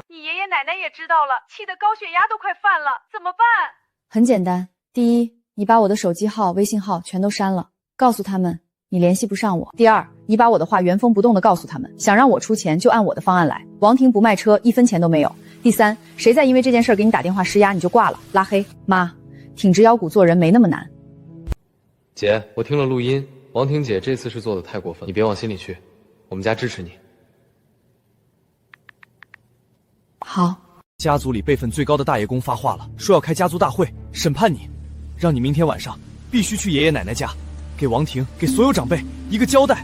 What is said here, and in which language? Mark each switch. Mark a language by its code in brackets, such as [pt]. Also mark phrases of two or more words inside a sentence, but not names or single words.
[zh] 你爷爷奶奶也知道了，气得高血压都快犯了，怎么办？很简单，第一，你把我的手机号、微信号全都删了，告诉他们你联系不上我。第二，你把我的话原封不动的告诉他们，想让我出钱就按我的方案来，王婷不卖车，1分钱都没有。第三，谁再因为这件事给你打電話施壓，你就掛了，拉黑。媽，挺直腰骨做人沒那麼難。姐，我聽了錄音，王婷姐這次是做的太過分，你別往心裡去，我們家支持你。好。家族裡輩分最高的大爺公發話了，說要開家族大會審判你，讓你明天晚上必須去爺爺奶奶家，給王婷給所有長輩一個交代。